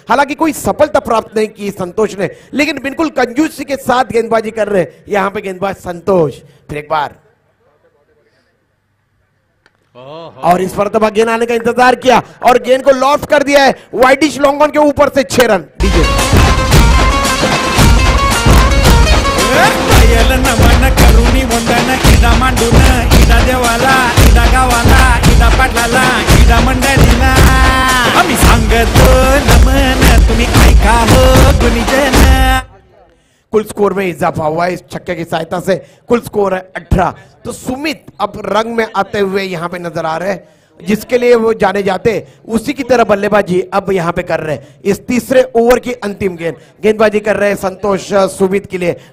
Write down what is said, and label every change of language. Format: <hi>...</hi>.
<hi>हालांकि कोई सफलता प्राप्त नहीं की संतोष ने, लेकिन बिल्कुल कंजूसी के साथ गेंदबाजी कर रहे हैं यहां पे गेंदबाज संतोष. फिर एक बार और इस मर्तबा गेंद आने का इंतजार किया और गेंद को लॉफ्ट कर दिया है वाइडिश लॉन्ग ऑन के ऊपर से 6 रन. डीजे</hi> <mr>नमन करुणी वंदन इदा मांडून इदा देवाला इदा गावाला इदा पाटलाला इदा मंडळीला आम्ही सांगतो नमन तुम्ही ऐका हो गुणीजन.</mr> <hi>कुल स्कोर में इजाफा हुआ है इस छक्के की सहायता से. कुल स्कोर है 18. तो सुमित अब रंग में आते हुए यहां पे नजर आ रहे हैं, जिसके लिए वो जाने जाते उसी की तरह बल्लेबाजी अब यहां पे कर रहे हैं. इस तीसरे ओवर की अंतिम गेंदबाजी कर रहे हैं संतोष सुमित के लिए.</hi>